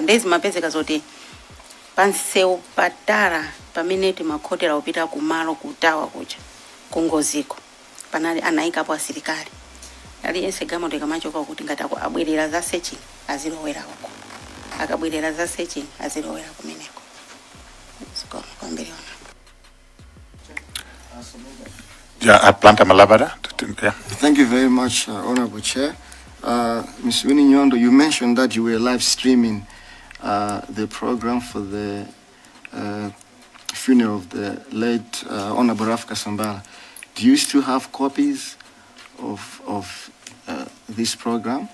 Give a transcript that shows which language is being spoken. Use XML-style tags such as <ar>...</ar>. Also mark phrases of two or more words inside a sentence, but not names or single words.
<ny>Ndezi mapezeka zoti pansewu patara pamene timakhotera upita kumalo kutawa kuja kungoziko panali anayikapo asilikali. Aliyense gamo tikamachoka kuti ngati abwerera za searching azilowera uko, akabwerera za searching azilowera kumeneko. Zikoma kwambiri ona.</ny> <en>Yeah, Planta Malabada. Yeah. Thank you very much, Honorable Chair. Ms. Winnie Nyondo, you mentioned that you were live streaming the program for the funeral of the late Honorable Raf Kasambala. Do you still have copies of this program?</en>